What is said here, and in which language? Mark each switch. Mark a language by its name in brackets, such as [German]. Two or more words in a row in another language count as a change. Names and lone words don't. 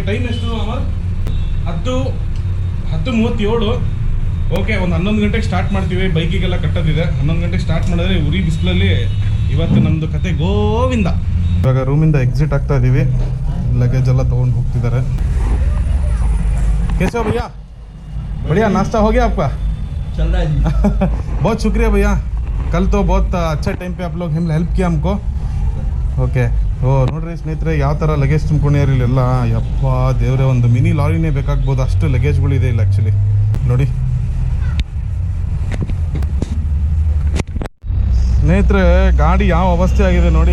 [Kannada] ಟೈಮ್ ಎಷ್ಟು ಅಮರ್? 10:37. ಓಕೆ, ಒಂದು 11 ಗಂಟೆಗೆ ಸ್ಟಾರ್ಟ್ ಮಾಡ್ತೀವಿ. ಬೈಕಿಗೆಲ್ಲ ಕಟ್ಟೋದಿದೆ. 11 ಗಂಟೆಗೆ ಸ್ಟಾರ್ಟ್ ಮಾಡಿದ್ರೆ ಉರಿ ಬಿಸಿಲಲ್ಲಿ ಇವತ್ತು ನಮ್ಮದು ಕತೆ ಗೋವಿಂದ. ಇವಾಗ ರೂಮಿಂದ ಎಕ್ಸಿಟ್ ಆಗ್ತಾ ಇದೀವಿ. ಲಗೇಜ್ ಎಲ್ಲ ತೊಗೊಂಡು ಹೋಗ್ತಿದ್ದಾರೆ. [Hindi] कैसे हो भैया? बढ़िया, नाश्ता हो गया आपका? चल रहा है जी. बहुत शुक्रिया भैया, कल तो बहुत अच्छे टाइम पे आप लोग हेल्प किया हमको. [Kannada] ಓಕೆ. ನೋಡ್ರಿ ಸ್ನೇಹಿತರೆ, ಯಾವ ಥರ ಲಗೇಜ್ ತುಂಬ್ಕೊಂಡಿದ್ದಾರೆ ಇಲ್ಲೆಲ್ಲ. ಯಪ್ಪ ದೇವ್ರೆ, ಒಂದು ಮಿನಿ ಲಾರಿನೇ ಬೇಕಾಗ್ಬೋದು, ಅಷ್ಟು ಲಗೇಜ್ಗಳಿದೆ ಇಲ್ಲ ಆ್ಯಕ್ಚುಲಿ. ನೋಡಿ ಸ್ನೇಹಿತರೆ, ಗಾಡಿ ಯಾವ ಅವಸ್ಥೆ ಆಗಿದೆ ನೋಡಿ.